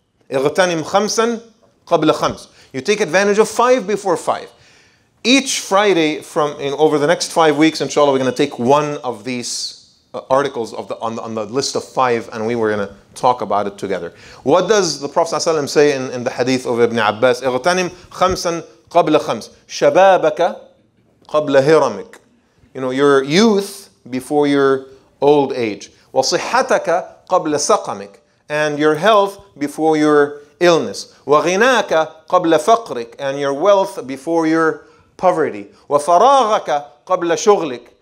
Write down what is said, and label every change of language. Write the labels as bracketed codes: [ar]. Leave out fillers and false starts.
[ar] اغتنم خمسا قبل خمس. [en] You take advantage of 5 before 5. Each Friday over the next 5 weeks, inshallah, we're going to take one of these articles on the list of 5, and we were going to talk about it together. What does the Prophet ﷺ say in the hadith of Ibn Abbas? [ar] اغتنم خمسا قبل خمس شبابك قبل هرمك. [en] Your youth before your old age. [ar] وصحتك قبل سقمك. [en] And your health before your illness. [ar] وغناك قبل فقرك. [en] And your wealth before your poverty. [ar] وفراغك قبل شغلك.